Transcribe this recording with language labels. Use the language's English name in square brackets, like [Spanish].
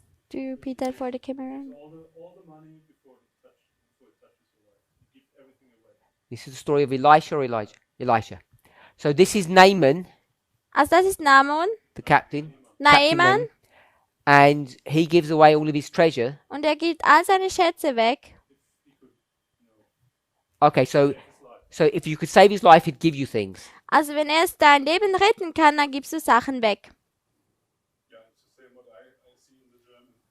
[English] Do you repeat that for the camera? All the money before it touches your life. You give everything away. This is the story of Elisha or Elijah? Elisha. So this is Naaman, [German] Also das ist Naaman, [English] the captain. Captain Naaman. And he gives away all of his treasure. [German] und er gibt all seine Schätze weg. [English] Okay, so if you could save his life, he'd give you things. [German] Also wenn er es dein Leben retten kann, dann gibst du Sachen weg. [English] Yeah, it's the same what I see in the German.